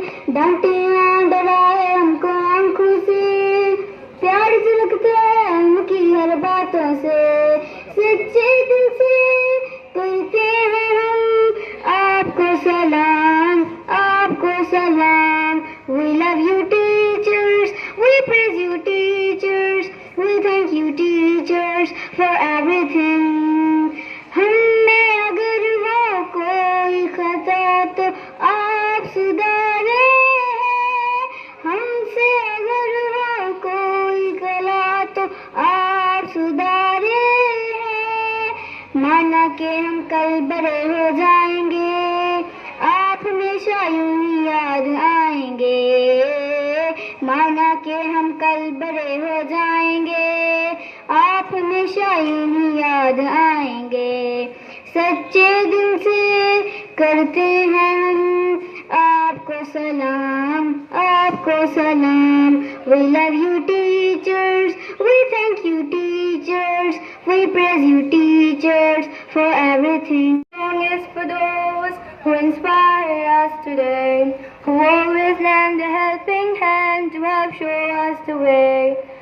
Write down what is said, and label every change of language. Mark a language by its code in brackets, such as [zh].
[hi] डांटियां डराए हमको आंखों से, प्यार झलकता है उनकी हर बातों से। सच्चे दिल से करते हैं हम आपको सलाम, आपको सलाम। [en] We love you teachers, we praise you teachers, we thank you teachers for everything. [hi] हम में अगर वो कोई खता तो आप सुधारे हैं, हमसे अगर वो कोई गला तो आप सुधारे हैं। माना कि हम कल बड़े हो जाएंगे, आप हमेशा यूं ही याद आएंगे। माना कि हम कल बड़े हो जाएंगे, आप हमेशा यूं ही याद आएंगे। सच्चे दिल से करते हैं हम आपको सलाम, आपको सलाम। [en] We love you teachers, we thank you teachers, we praise you teachers for everything. This song is for those who inspire us today, who always lend a helping hand to help show us the way.